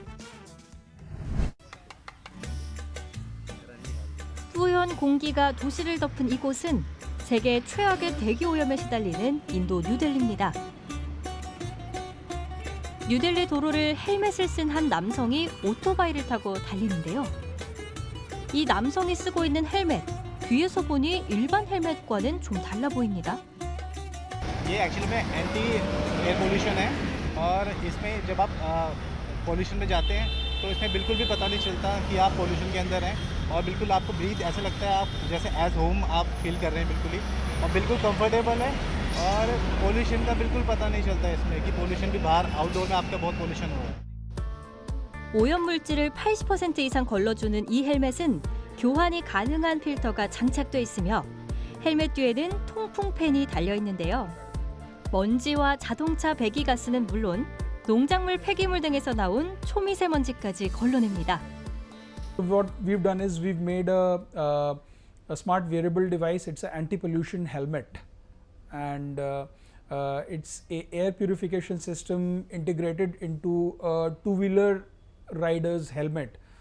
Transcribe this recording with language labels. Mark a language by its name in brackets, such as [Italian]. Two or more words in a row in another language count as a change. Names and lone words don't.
[Korean] 뿌연 공기가 도시를 덮은 이곳은 세계 최악의 대기오염에 시달리는 인도 뉴델리입니다. 뉴델리 도로를 헬멧을 쓴 한 남성이 오토바이를 타고 달리는데요. 이 남성이 쓰고 있는 헬멧, 뒤에서 보니 일반 헬멧과는 좀 달라 보입니다. [Hindi] ये एक्चुअली में [English] anti air pollution [Hindi] है और इसमें जब आप पोल्यूशन में जाते हैं तो इसमें बिल्कुल भी पता नहीं चलता कि आप पोल्यूशन के अंदर हैं और बिल्कुल आपको ब्रीथ ऐसा लगता है आप जैसे [English] as home [Hindi] आप फील कर रहे हैं बिल्कुल ही और बिल्कुल कंफर्टेबल है और पोल्यूशन का बिल्कुल पता नहीं चलता है इसमें कि पोल्यूशन भी बाहर आउटडोर में आपका बहुत पोल्यूशन हो रहा है. [Korean] 오염 물질을 80% 이상 걸러주는 이 헬멧은 교환이 가능한 필터가 장착돼 있으며 헬멧 뒤에는 통풍 팬이 달려 있는데요. 먼지와 자동차 배기가스는 물론 농작물 폐기물 등에서 나온 초미세먼지까지 걸러냅니다. [English] What we've done is we've made a smart wearable device. It's an anti-pollution helmet, and it's a air purification system integrated into a two-wheeler rider's helmet.